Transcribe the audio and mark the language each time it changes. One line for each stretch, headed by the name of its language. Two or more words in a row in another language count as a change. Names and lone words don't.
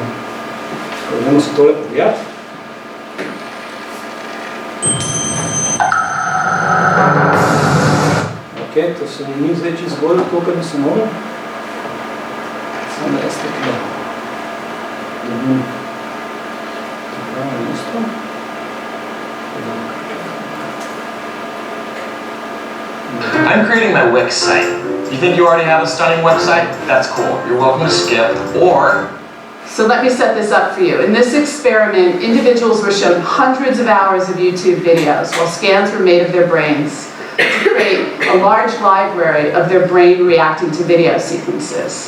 Slovenian: Dajmo se tole pogledati. Ok, to se ni zdaj čisto zgodil, koliko bi se mogel. Samo da jaz tako dobim pravo mesto.
English: I'm creating my Wix site. You think you already have a stunning website? That's cool. You're welcome to skip, or... So let me set this up for you. In this experiment, individuals were shown hundreds of hours of YouTube videos while scans were made of their brains to create a large library of their brain reacting to video sequences.